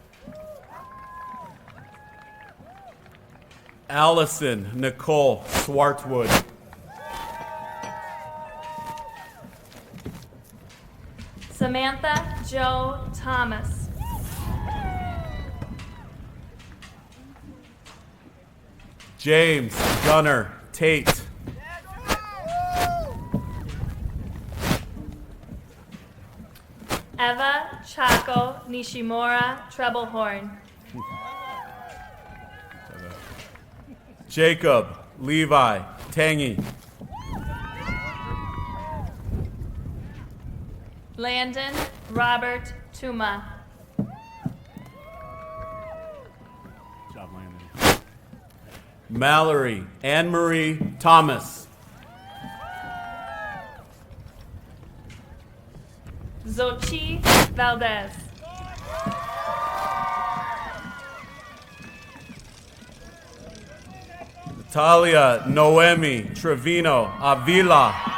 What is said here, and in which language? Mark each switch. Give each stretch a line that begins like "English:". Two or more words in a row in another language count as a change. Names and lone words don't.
English: Allison Nicole Swartwood. Samantha Joe Thomas. James Gunner Tate. Eva Chaco Nishimura Treblehorn. Jacob Levi Tangy. Landon Robert Tuma. Good job, Landon. Mallory Anne Marie Thomas. Zochi Valdez. Natalia Noemi Trevino Avila.